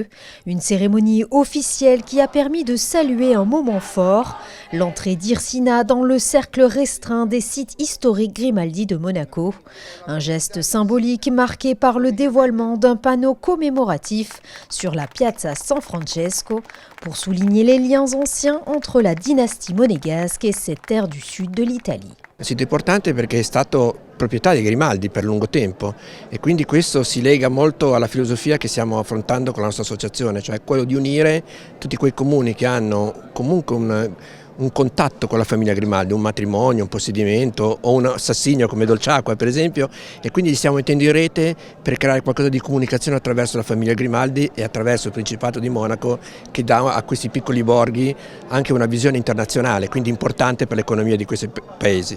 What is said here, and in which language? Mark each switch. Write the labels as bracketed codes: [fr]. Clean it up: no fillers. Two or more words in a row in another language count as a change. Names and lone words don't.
[fr] Une cérémonie officielle qui a permis de saluer un moment fort, l'entrée d'Irsina dans le cercle restreint des sites historiques Grimaldi de Monaco. Un geste symbolique marqué par le dévoilement d'un panneau commémoratif sur la Piazza San Francesco pour souligner les liens anciens entre la dynastie monégasque et cette terre du sud de l'Italie. [it] È un sito importante perché è stato proprietà dei Grimaldi per lungo tempo e quindi questo si lega molto alla filosofia che stiamo affrontando con la nostra associazione, cioè quello di unire tutti quei comuni che hanno comunque un contatto con la famiglia Grimaldi, un matrimonio, un possedimento o un assassinio come Dolciacqua per esempio, e quindi li stiamo mettendo in rete per creare qualcosa di comunicazione attraverso la famiglia Grimaldi e attraverso il Principato di Monaco che dà a questi piccoli borghi anche una visione internazionale, quindi importante per l'economia di questi paesi.